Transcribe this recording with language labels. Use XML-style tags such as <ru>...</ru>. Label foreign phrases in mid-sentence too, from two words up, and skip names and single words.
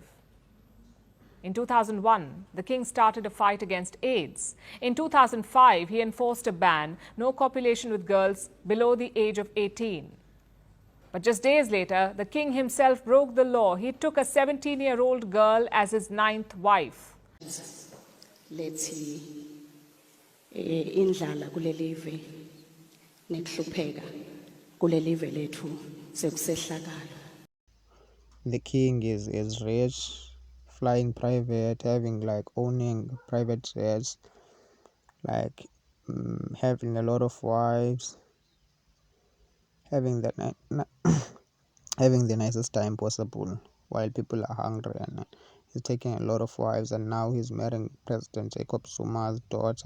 <en>In 2001, the king started a fight against AIDS. In 2005, he enforced a ban: no copulation with girls below the age of 18. But just days later, the king himself broke the law. He took a 17-year-old girl as his 9th wife.</en> <ss>Lethi indlala kulelive nekuhlupheka kulelive lethu sekusehlakala.</ss> <en>The king is rich, flying private, having owning private jets, having a lot of wives, having having the nicest time possible, while people are hungry, and he's taking a lot of wives, and now he's marrying President Jacob Zuma's daughter.</en>